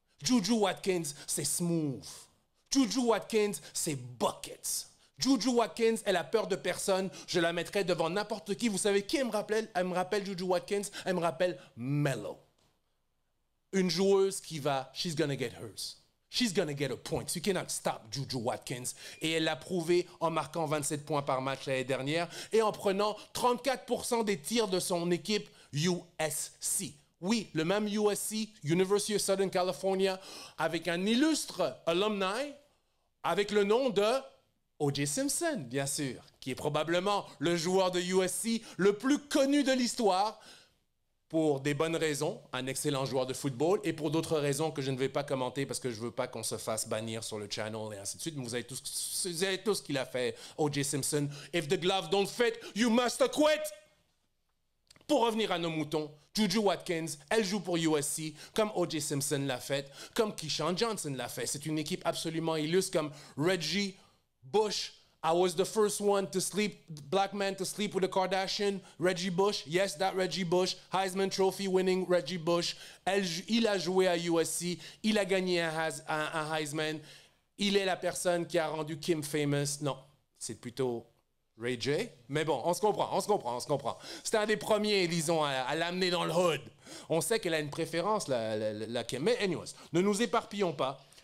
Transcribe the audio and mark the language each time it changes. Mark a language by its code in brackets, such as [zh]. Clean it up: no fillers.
[fr] Juju Watkins, c'est smooth. Juju Watkins, c'est buckets. Juju Watkins, elle a peur de personne. Je la mettrai devant n'importe qui. Vous savez qui elle me rappelle? Elle me rappelle Juju Watkins. Elle me rappelle Melo. Une joueuse qui va, [en] she's gonna get hers. She's gonna get her points. You cannot stop Juju Watkins. [fr] Et elle l'a prouvé en marquant 27 points par match l'année dernière et en prenant 34% des tirs de son équipe USC. Oui, le même USC, University of Southern California, avec un illustre alumni, avec le nom de O.J. Simpson, bien sûr, qui est probablement le joueur de USC le plus connu de l'histoire, pour des bonnes raisons, un excellent joueur de football, et pour d'autres raisons que je ne vais pas commenter parce que je ne veux pas qu'on se fasse bannir sur le channel et ainsi de suite. Mais vous savez tous ce qu'il a fait, O.J. Simpson. [en] If the gloves don't fit, you must quit. [fr] Pour revenir à nos moutons, Juju Watkins, elle joue pour USC, comme O.J. Simpson l'a fait, comme Keyshawn Johnson l'a fait. C'est une équipe absolument illustre comme Reggie Bush. [en] I was the first one to sleep, black man to sleep with a Kardashian, Reggie Bush. Yes, that Reggie Bush, Heisman Trophy winning Reggie Bush. [fr] Il a joué à USC, il a gagné un Heisman. Il est la personne qui a rendu Kim famous. Non, c'est plutôt Ray J. Mais bon, on se comprend. C'était un des premiers, disons, à l'amener dans le hood. On sait qu'elle a une préférence, la Kim. Mais anyways, ne nous éparpillons pas.